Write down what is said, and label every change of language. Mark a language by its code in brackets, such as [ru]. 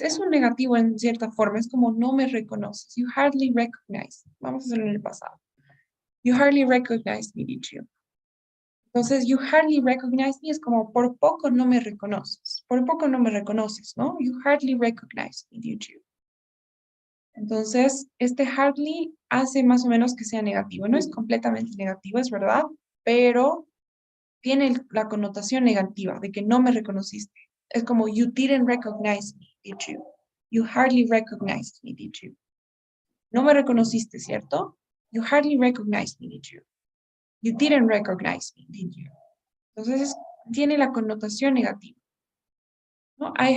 [es] Es un negativo en cierta forma, es como no me reconoces. [en] You hardly recognize. [es] Vamos a hacerlo en el pasado. [en] You hardly recognize me, did you? [es] Entonces, [en] you hardly recognize me [es] es como por poco no me reconoces. Por poco no me reconoces, ¿no? [en] You hardly recognize me, did you? [es] Entonces, este hardly hace más o menos que sea negativo. No es completamente negativo, es verdad, pero tiene la connotación negativa de que no me reconociste. Es como, [en] you didn't recognize me, did you? You hardly recognized me, did you? [es] No me reconociste, ¿cierto? [en] You hardly recognized me, did you? You didn't recognize me, did you? [es] Entonces, tiene la connotación negativa. ¿No?